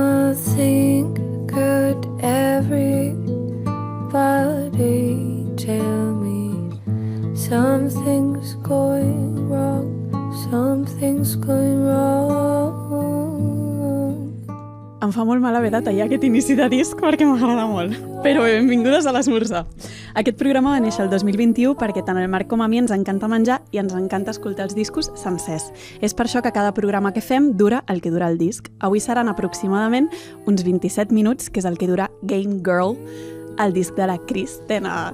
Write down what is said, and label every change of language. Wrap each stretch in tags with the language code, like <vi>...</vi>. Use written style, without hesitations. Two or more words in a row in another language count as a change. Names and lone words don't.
<en>think, could everybody tell me something's going wrong, something's going wrong?</en> <ca>Em fa molt mal haver de tallar aquest inici de disc perquè m'agrada molt. Però benvingudes a l'Esmorzar. Aquest programa va néixer el 2021 perquè tant el Marc com a mi ens encanta menjar i ens encanta escoltar els discos sencers. És per això que cada programa que fem dura el que dura el disc. Avui seran aproximadament uns 27 minuts, que és el que dura Game Girl, el disc de la Cris Tena.</ca>